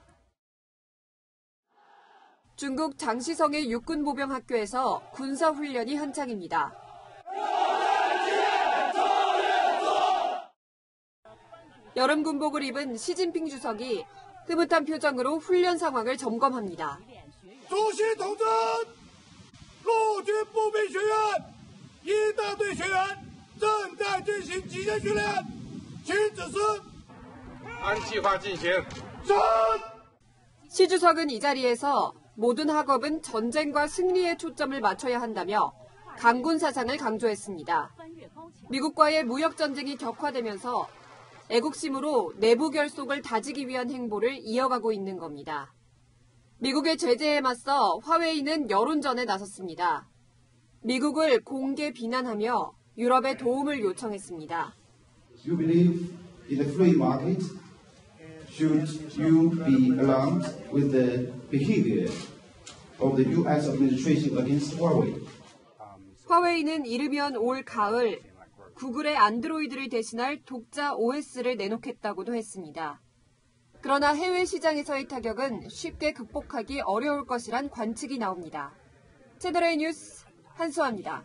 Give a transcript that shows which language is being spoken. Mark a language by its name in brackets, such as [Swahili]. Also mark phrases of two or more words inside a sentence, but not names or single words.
[Korean] 중국 장시성의 육군 보병학교에서 군사훈련이 한창입니다. 여름 군복을 입은 시진핑 주석이 흐뭇한 표정으로 훈련 상황을 점검합니다. [Chinese] 主席同志，陆军步兵学院一大队学员正在进行集结训练，请指示。按计划进行。 [Korean] 시 주석은 이 자리에서 모든 학업은 전쟁과 승리에 초점을 맞춰야 한다며 강군 사상을 강조했습니다. 미국과의 무역 전쟁이 격화되면서 애국심으로 내부 결속을 다지기 위한 행보를 이어가고 있는 겁니다. 미국의 제재에 맞서 화웨이는 여론전에 나섰습니다. 미국을 공개 비난하며 유럽에 도움을 요청했습니다. [English] You believe in the free market, should you be alarmed with the behavior of the U.S. administration against Huawei? [Korean] 화웨이는 이르면 올 가을 구글의 안드로이드를 대신할 독자 OS를 내놓겠다고도 했습니다. 그러나 해외 시장에서의 타격은 쉽게 극복하기 어려울 것이란 관측이 나옵니다. 채널A 뉴스 한수아입니다.